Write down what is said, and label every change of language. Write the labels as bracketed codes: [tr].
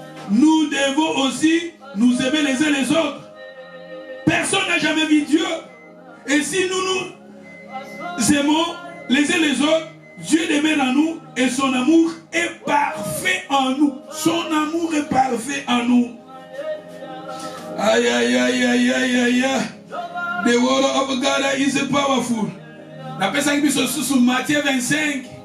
[fr] nous devons aussi nous aimer les uns les autres. Personne n'a jamais vu Dieu. Et si nous aimons les uns les autres, Dieu demeure en nous et son amour est parfait en nous. Son amour est parfait en nous. Aïe, aïe, aïe, aïe, aïe, aïe. [en] The word of God is powerful. [fr] La personne qui se sous Matthieu 25.